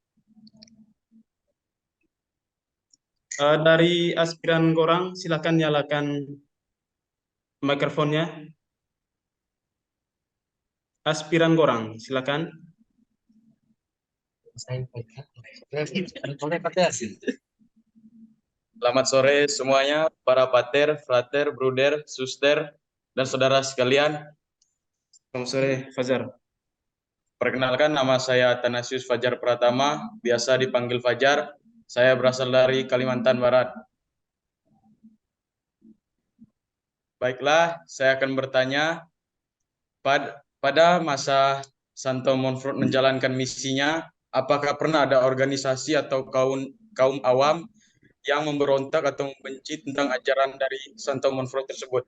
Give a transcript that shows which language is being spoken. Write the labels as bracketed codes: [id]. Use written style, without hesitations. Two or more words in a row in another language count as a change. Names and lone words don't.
[id] Dari aspiran Gorang, silakan nyalakan mikrofonnya. Aspiran Gorang, silakan. Selamat sore semuanya, para pater, frater, bruder, suster, dan saudara sekalian. Selamat sore, Fajar. Perkenalkan, nama saya Athanasius Fajar Pratama, biasa dipanggil Fajar. Saya berasal dari Kalimantan Barat. Baiklah, saya akan bertanya, pada masa Santo Montfort menjalankan misinya, apakah pernah ada organisasi atau kaum awam yang memberontak atau membenci tentang ajaran dari Santo Montfort tersebut?